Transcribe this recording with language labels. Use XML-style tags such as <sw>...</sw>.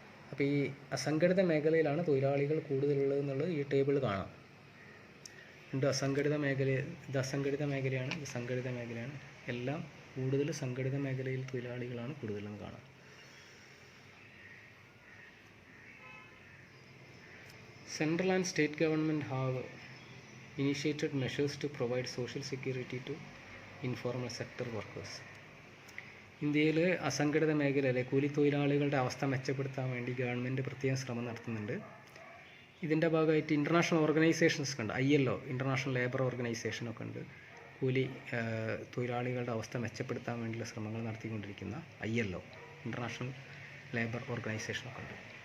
<ml>അപ്പോൾ ഈ അസംഘടിത മേഖലയിലാണ് തൊഴിലാളികൾ കൂടുതലുള്ളതെന്നുള്ളത് ഈ ടേബിൾ കാണാം. ഇത് അസംഘടിത മേഖലയാണ്, ഇത് സംഘടിത മേഖലയാണ്. എല്ലാം കൂടുതൽ സംഘടിത മേഖലയിൽ തൊഴിലാളികളാണ് കൂടുതലെന്ന് കാണാം.</ml> <en>Central and state government have initiated measures to provide social security to informal sector workers.</en> <ml>ഇന്ത്യയിൽ അസംഘടിത മേഖലയിലെ കൂലിത്തൊഴിലാളികളുടെ അവസ്ഥ മെച്ചപ്പെടുത്താൻ വേണ്ടി ഗവൺമെൻറ് പ്രത്യേകം ശ്രമം നടത്തുന്നുണ്ട്. ഇതിൻ്റെ ഭാഗമായിട്ട് ഇൻ്റർനാഷണൽ ഓർഗനൈസേഷൻസ് ഉണ്ട്, ILO ഇൻ്റർനാഷണൽ ലേബർ ഓർഗനൈസേഷനൊക്കെ ഉണ്ട്. കൂലി തൊഴിലാളികളുടെ അവസ്ഥ മെച്ചപ്പെടുത്താൻ വേണ്ടിയുള്ള ശ്രമങ്ങൾ നടത്തിക്കൊണ്ടിരിക്കുന്ന ILO ഇൻ്റർനാഷണൽ ലേബർ ഓർഗനൈസേഷനൊക്കെ ഉണ്ട്.</ml>